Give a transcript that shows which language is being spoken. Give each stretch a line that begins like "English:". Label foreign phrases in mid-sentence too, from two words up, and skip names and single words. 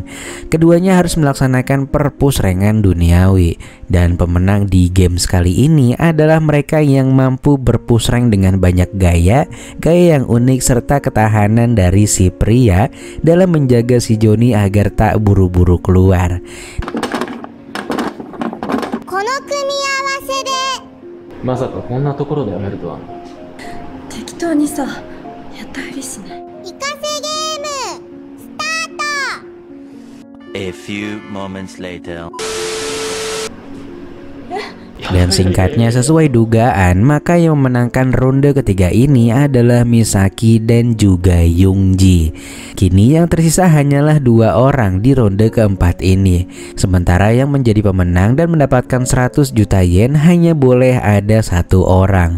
Indonesian: Keduanya harus melaksanakan perpusrengan duniawi, dan pemenang di game kali ini adalah mereka yang mampu berpusreng dengan banyak gaya yang unik serta ketahanan dari si pria dalam menjaga si Johnny agar tak buru-buru keluar.
Japanese: この組み合わせでまさかこんなところでやめるとは。適当にさやったふりしない。イカセゲームスタート。
English: A few moments later.
Indonesian: Dan singkatnya sesuai dugaan, maka yang memenangkan ronde ketiga ini adalah Misaki dan juga Youngji. Kini yang tersisa hanyalah 2 orang di ronde keempat ini. Sementara yang menjadi pemenang dan mendapatkan 100 juta yen hanya boleh ada 1 orang.